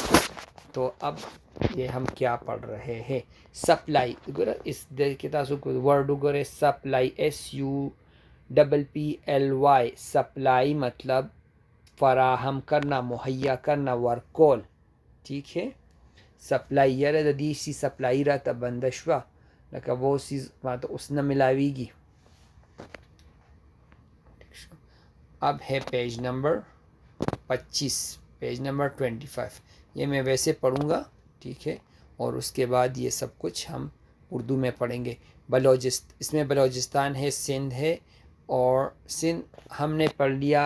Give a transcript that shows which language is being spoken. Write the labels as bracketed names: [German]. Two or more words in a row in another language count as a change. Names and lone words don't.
[Urdu] تو اب یہ ہم کیا پڑھ رہے ہیں؟ سپلائی. اس کتاب کو ورڈ گرے سپلائی، SUPPLY. سپلائی مطلب فراہم کرنا، مہیا کرنا، ورکول. ٹھیک ہے. [Pashto] سپلائی یاره د دې شي سپلائی راته بنده شوه، لکه [Urdu] وہ چیز [Pashto] ماته اوس نه ملاویږي. [Urdu] اب ہے [English] page number 25, page number 25. [Urdu] یہ میں ویسے پڑھوں گا، ٹھیک ہے، اور اس کے بعد یہ سب کچھ ہم اردو میں پڑھیں گے. اس میں بلوچستان ہے، سندھ ہے، اور سندھ ہم نے پڑھ لیا.